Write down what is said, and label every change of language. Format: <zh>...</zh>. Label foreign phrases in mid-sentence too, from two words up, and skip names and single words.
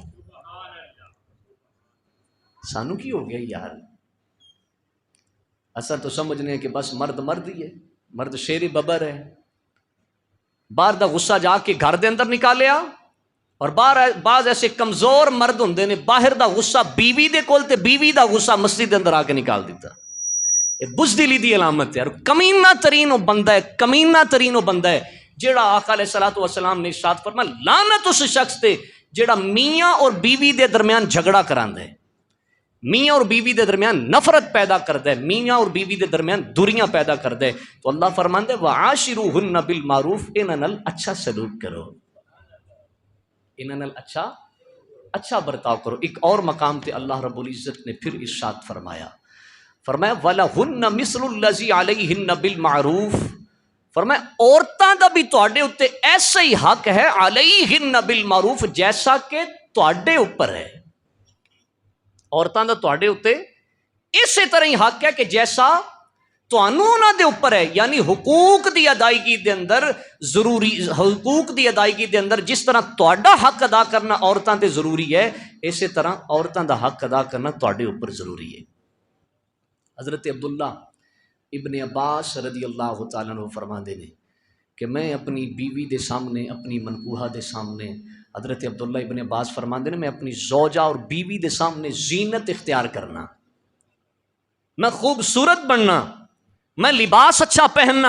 <pa>سانو کی ہو گیا یار, اصل تو سمجھنے کہ بس مرد مرد ہی ہے, مرد شیر ببر ہے. باہر دا غصہ جا کے گھر دے اندر نکالیا, اور بعض ایسے کمزور مرد ہوندے نے باہر دا غصہ بیوی دے کول تے بیوی دا غصہ مسجد دے اندر آ کے نکال دیتا. یہ بزدلی دی علامت ہے, اور کمینہ ترین وہ بندہ ہے, کمینہ ترین وہ بندہ ہے جیڑا آقا</pa> <ar>علیہ الصلوۃ والسلام</ar> <pa>نے ارشاد فرمایا لعنت اس شخص تے جیڑا میاں اور بیوی دے درمیان جھگڑا کراندا ہے, میاں اور بیوی دے درمیان نفرت پیدا کردا ہے, میاں اور بیوی دے درمیان دوریاں پیدا کردا ہے. تو اللہ فرماندا ہے</pa> <ar>وعاشروہن بالمعروف,</ar> <pa>انہاں نال اچھا سلوک کرو, انہاں نال اچھا برتاؤ کرو. ایک اور مقام تے اللہ رب العزت نے پھر ارشاد فرمایا</pa> <ar>وَلَهُنَّ مِثْلُ الَّذِي عَلَيْهِنَّ بِالْمَعْرُوفِ,</ar> <pa>فرمایا عورتاں دا بھی تواڈے اوتے ایسا ہی حق ہے</pa> <ar>عَلَيْهِنَّ بِالْمَعْرُوفِ</ar> <pa>جیسا کہ تواڈے اوپر ہے. عورتاں دا تواڈے اوتے اسی طرح ہی حق ہے کہ جیسا تانوں انہاں دے اوپر ہے. یعنی حقوق دی ادائیگی دے اندر ضروری, حقوق دی ادائیگی دے اندر جس طرح تہاڈا حق ادا کرنا عورتاں تے ضروری ہے, اسی طرح عورتاں دا حق ادا کرنا تہاڈے اوپر ضروری ہے. حضرت عبداللہ ابن عباس</pa> <ar>رضی اللہ تعالیٰ عنہ</ar> <pa>فرماندے نے کہ میں اپنی بیوی دے سامنے, اپنی منکوحہ دے سامنے, حضرت عبداللہ ابن عباس فرماندے نے میں اپنی زوجہ اور بیوی دے سامنے زینت اختیار کرنا, میں خوبصورت بننا, میں لباس اچھا پہننا.</pa>